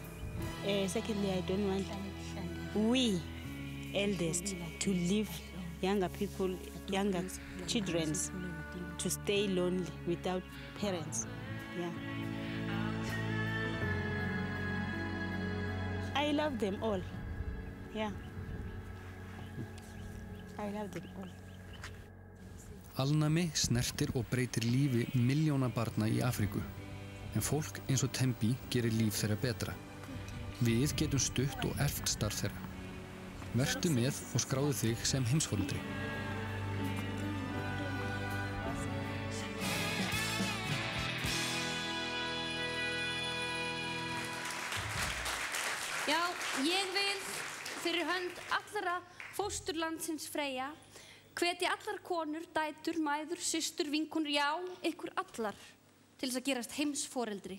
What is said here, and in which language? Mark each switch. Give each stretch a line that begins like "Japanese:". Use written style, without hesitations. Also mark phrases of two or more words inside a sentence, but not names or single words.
English: Secondly, I don't want we elders to leave younger people, younger children to stay lonely without parents. Yeah. I love them all. Yeah. I love them all.
Icelandic: Alnæmi snertir og breytir lífi milljóna barna í Afríku. En fólk eins og Tembi gerir líf þeirra betra. Við getum stutt og eflt starf þeirra. Vertu með og skráðu þig sem heimsforeldri. Já, ég vil fyrir hönd allra fósturlandsins Freyja hvetja allar konur, dætur, mæður, systur, vinkonur, já, ykkur allar til þess að gerast heimsforeldri.